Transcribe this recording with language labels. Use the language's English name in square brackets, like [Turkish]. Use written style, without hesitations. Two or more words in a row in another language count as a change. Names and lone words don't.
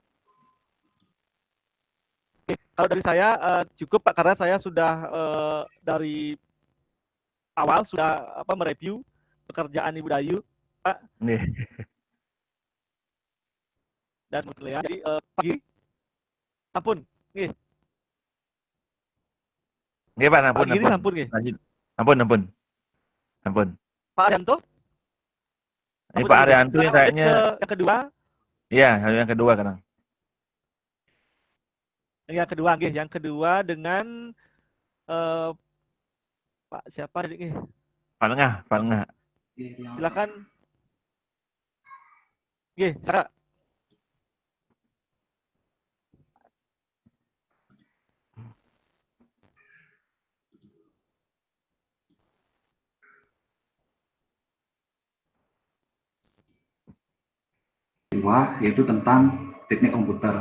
[Indonesian] Oke. Kalau dari saya cukup Pak, karena saya sudah dari awal sudah mereview pekerjaan Ibu Dayu, Pak. Nih. Dan Lea. Jadi pagi. [Balinese] Ampun, nggih. Nggih Pak, ampun. Pak Giri sampun nggih. [Indonesian] Lanjut. Ampun. Pak Arianto? Ini Pak Arianto yang kayaknya yang kedua. Iya, yang kedua kan. Yang kedua nggih, yang kedua dengan Pak siapa tadi nggih? Pak Nengah. Silakan. Nggih, Kak. Kedua, yaitu tentang teknik komputer.